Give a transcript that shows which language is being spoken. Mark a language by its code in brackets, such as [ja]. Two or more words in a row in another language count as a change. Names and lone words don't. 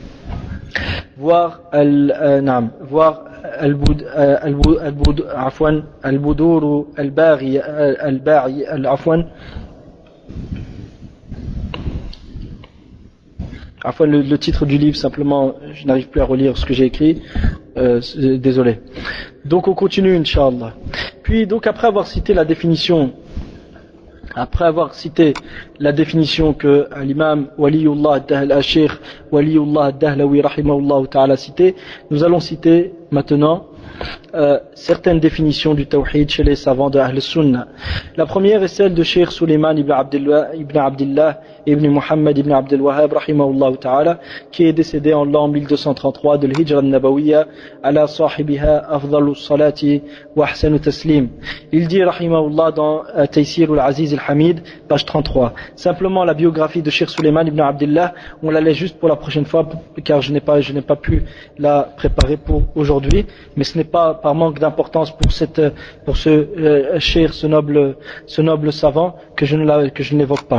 [fr] Voir al-budur ou al-baghi, le titre du livre, simplement, je n'arrive plus à relire ce que j'ai écrit, désolé. Donc on continue, Inch'Allah. Puis, donc après avoir cité la définition que l'imam Waliullah al-Sheikh Waliullah al-Dahlawi [ar] رحمه الله تعالى [fr] cité, nous allons citer maintenant certaines définitions du tawhid chez les savants de [ar] أهل السنة. [fr] La première est celle de Cheikh Suleiman ibn Abdullah ibn Muhammad ibn Abdel Wahhab [ar] رحمه الله تعالى, [fr] qui est décédé en l'an 1233 de l' [ar] هجرة النبوية على صاحبها أفضل صلاة وأحسن تسليم. [fr] Il dit rahimahullah dans Taysir al-Aziz al-Hamid, page 33. Simplement la biographie de Cheikh Suleiman ibn Abdullah, on la laisse juste pour la prochaine fois car je n'ai pas pu la préparer pour aujourd'hui, mais ce n'est pas par manque d'importance pour ce cheikh, ce noble savant que je ne l'évoque pas.